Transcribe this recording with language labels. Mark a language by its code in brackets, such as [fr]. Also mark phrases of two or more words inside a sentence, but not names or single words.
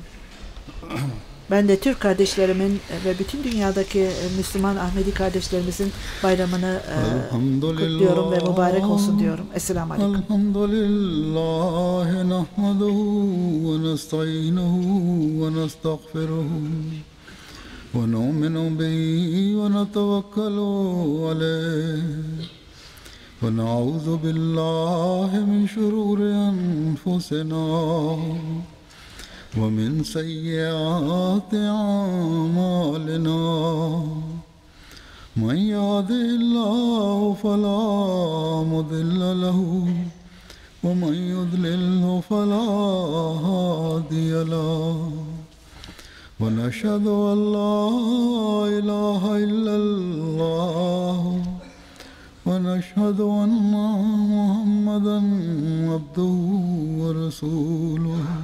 [tr] Ben de Türk kardeşlerimin ve bütün dünyadaki Müslüman Ahmedi kardeşlerimizin bayramını kutluyorum ve mübarek olsun diyorum. Esselamu Aleyküm. [ar] الحمد لله نحمده ونستعينه ونستغفره ونؤمن به ونتوكل عليه ونعوذ بالله من شرور أنفسنا ومن سيئات أعمالنا من يهده الله فلا مضل له ومن يضلله فلا هادي له ونشهد أن لا إله إلا الله ونشهد أن محمدا عبده ورسوله